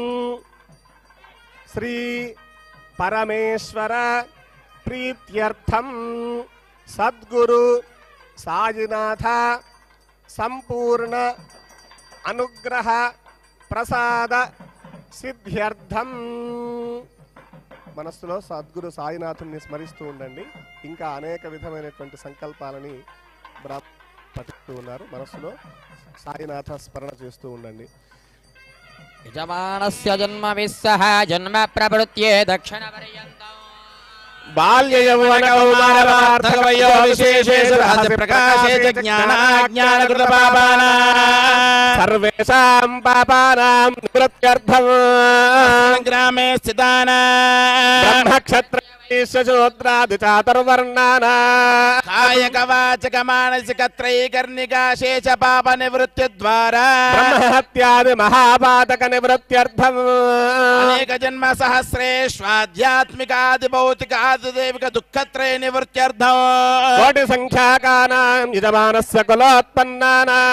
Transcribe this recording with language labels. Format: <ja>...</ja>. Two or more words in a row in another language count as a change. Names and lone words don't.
<sa>श्री परमेश्वर प्रीत्यर्थं सद्गुरु साईनाथ संपूर्ण अनुग्रह प्रसाद सिद्ध्यर्थं</sa> <te>మనస్సులో సద్గురు సాయినాథుని స్మరిస్తూ ఉండండి. ఇంకా అనేక విధమైనటువంటి సంకల్పాలని పఠిస్తూ ఉన్నారు. మనస్సులో సాయినాథ స్మరణ చేస్తూ ఉండండి.</te> <sa>యజమానస్య జన్మ విస్సహ జన్మ ప్రవృత్యే దక్షిణ పర్యంతం బాల్య యౌవన కౌమార వార్ధక వయో విశేషేషు రహస్య ప్రకాశే జ్ఞానాజ్ఞానకృత పాపానాం సర్వేషాం పాపానాం నివృత్త్యర్థం గ్రామే స్థితానాం బ్రహ్మక్షత్ర शूद्रादि चातुर्वर्णाना कायक वाचक मानसिक त्रैकर्णिका शेष पाप निवृत्ति द्वारा ब्रह्महत्यादि महापातक निवृत्त्यर्थम् अनेक जन्म सहस्रेष्वाध्यात्मिकादि भौतिकादि दैविक दुःखत्रय निवृत्त्यर्थम् कोटि संख्याकानां यजमानस्य कुलोत्पन्नानां</sa>